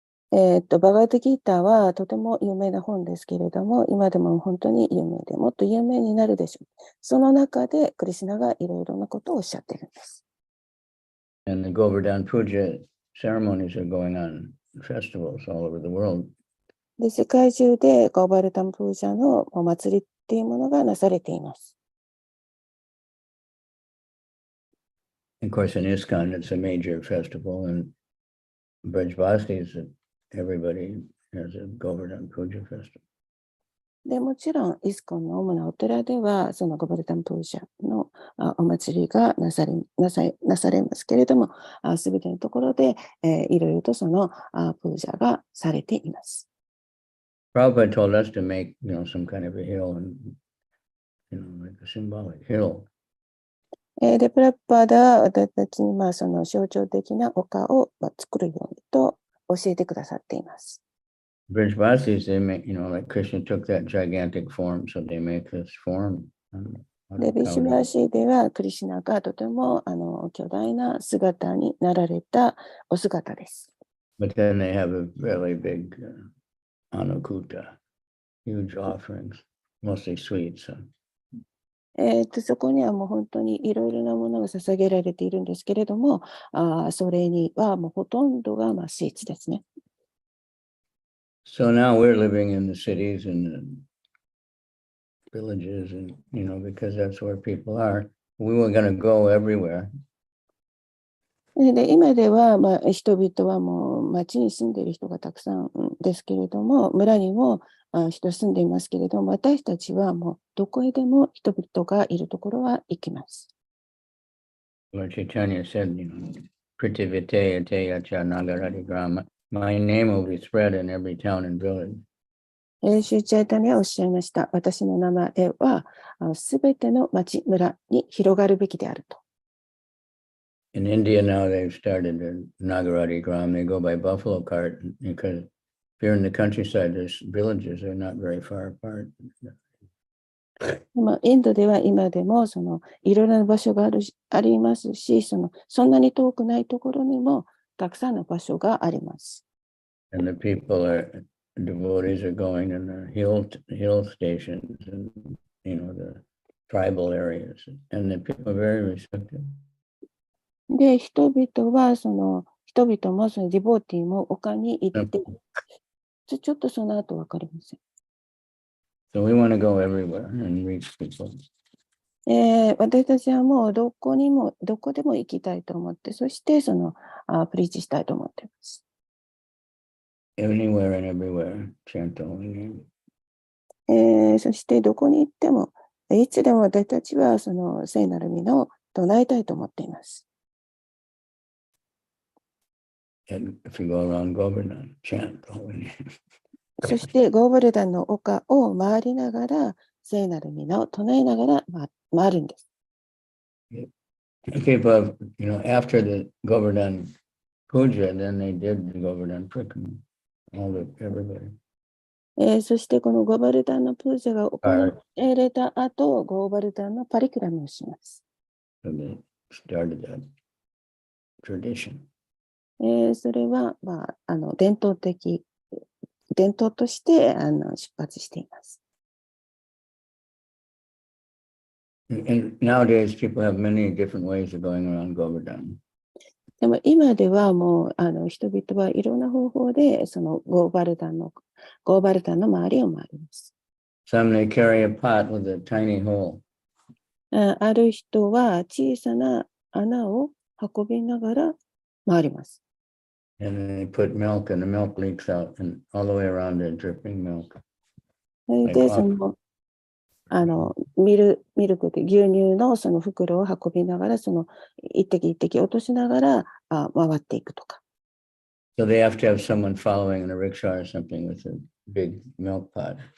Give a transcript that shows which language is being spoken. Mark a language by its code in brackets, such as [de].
[ja] バガードギーターはとても有名な本ですけれども、今でも本当に有名で、もっと有名になるでしょう。その中でクリシュナがいろいろなことをおっしゃっているんです。 [en] And the Govardhan Puja ceremonies are going on, festivals all over the world. [ja] で、世界中でゴーバルタンプージャのお祭りっていうものがなされています。 [en] Of course, in ISKCON, it's a major festival, and Brajbasti is everybody has a Govardhan Puja festival. [ja] で、もちろん、イスコンの主なお寺では、そのゴバルタンプージャのお祭りがなされますけれども、すべてのところで、いろいろとそのプージャがされています。 [en] Prabhupada told us to make, some kind of a hill and, like a symbolic hill. [ja] で、プラッパーダは私たちにその象徴的な丘を作るようにと教えてくださっています。 [en] Brajbasis, they make, like Krishna took that gigantic form, so they make this form. [ja] で、ビシュマシーではクリシュナがとても巨大な姿になられたお姿です。 [en] But then they have a really big Anukuta, huge offerings, mostly sweets. [ja] そこにはもう本当にいろいろなものが捧げられているんですけれども、それにはもうほとんどがスイーツですね。 [en] So now we're living in the cities and the villages, and because that's where people are. We were going to go everywhere. [ja] で、今では、人々はもう町に住んでいる人がたくさんですけれども、村にも人住んでいますけれども、私たちはもうどこへでも人々がいるところは行きます。 [en] Lord Chaitanya said, [sa] Pritivite Ateyacha Nagarati Grama. [en] My name will be spread in every town and village. [ja] シューチャイタニはおっしゃいました。私の名前はすべての町、村に広がるべきであると。 [en] In India now they've started the Nagarati Gram. They go by buffalo cart because if you're in the countryside, there's villages are not very far apart. [ja] インドでは今でもいろいろな場所がありますし、そんなに遠くないところにもたくさんの場所があります。 [en] And the devotees are going in the hill stations and the tribal areas, and the people are very receptive. [ja] で、人々もディボーティーも丘に行って、ちょっとその後わかりません。 [en] So we want to go everywhere and reach people. [ja] 私たちはもうどこでも行きたいと思って、そしてプリーチしたいと思っています。 [en] Anywhere and everywhere, chant the holy name. [ja] そしてどこに行っても、いつでも私たちは聖なる御を唱えたいと思っています。 [en] And if you go around Govardhan, chant the holy name. [ja] そしてゴーバルダンの丘を回りながら、聖なる御を唱えながら回るんです。 [en] People have, after the Govardhan Puja, then they did the Govardhan Prikrama. Everybody. [ja] そしてこのゴーバルダンのプージャが行われた後、ゴーバルダンのパリクラムをします。 [en] So they started that tradition. [ja] それは、伝統として出発しています。 [en] And nowadays, people have many different ways of going around Govardhan. [ja] でも今ではもう人々はいろんな方法でゴーバルダンの周りを回ります。 [en] Some they carry a pot with a tiny hole. [ja] ある人は小さな穴を運びながら回ります。 [en] And they put milk and the milk leaks out and all the way around it, dripping milk. [ja] で、ミルクで牛乳の袋を運びながら、一滴一滴落としながら回っていくとか。 [en] So they have to have someone following in a rickshaw or something with a big milk pot.